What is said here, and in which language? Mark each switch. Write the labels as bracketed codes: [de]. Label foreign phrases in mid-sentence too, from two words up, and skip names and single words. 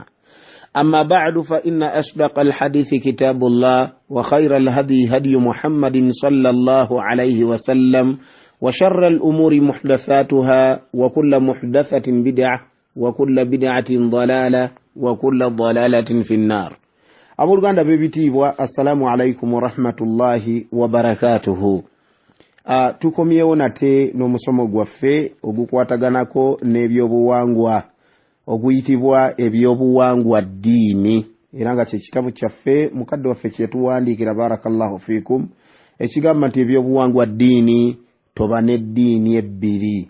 [ar] أما بعد فإن أصدق الحديث كتاب الله وخير الهدي هدي محمد صلى الله عليه وسلم وشر الأمور محدثاتها وكل محدثة بدعة وكل بدعة ضلالة وكل ضلالة في النار. [lg] Abooganda bebiti [ar] والسلام عليكم ورحمة الله وبركاته. [lg] Tukomyewo nate n'omusomo gwaffe ogukwataganako n'ebyobuwangwa oguyitibwa ebyobuwangwa ddiini, era nga kye kitabu kyaffe mukadde waffe kye tuwandiikira [ar] بارك الله فيكم [lg] ekigamba nti ebyobuwangwa ddiini toba n'eddiini ebbiri.